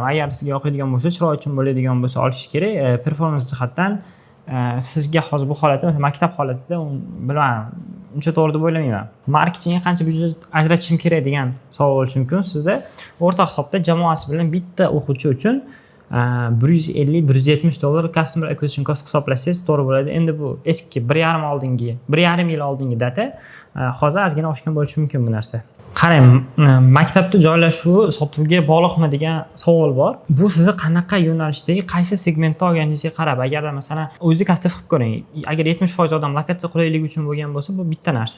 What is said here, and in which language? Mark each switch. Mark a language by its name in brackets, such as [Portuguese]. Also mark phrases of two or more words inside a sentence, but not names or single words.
[Uzbek] Agar sizga yoqadigan bo'lsa, chiroy uchun bo'ladigan bo'lsa olishingiz kerak. Performans jihatdan sizga hozir bu holatda, masalan, maktab holatida bilmadim, uncha to'g'ri deb o'ylamayman. Marketingga qancha byudjet ajratishim kerak degan savol bo'lishi mumkin. Sizda o'rta hisobda jamoasi bilan bitta o'quvchi uchun $150-170 [English] customer acquisition cost [Uzbek] hisoblasangiz to'g'ri bo'ladi. Endi bu eski 1,5 yil oldingi data, hozir ozgina oshgan bo'lishi mumkin bu narsa. Qarang, maktabda joylashuvi sotuvga bog'liqmi degan savol bor. Bu sizni qanaqa yo'nalishdagi, qaysi segmentda olganingizga qarab. Agarda masalan o'zingiz kastet qilib ko'ring. Agar 70% odam lokatsiya qulayligi uchun bo'lgan bo'lsa, bu bitta narsa.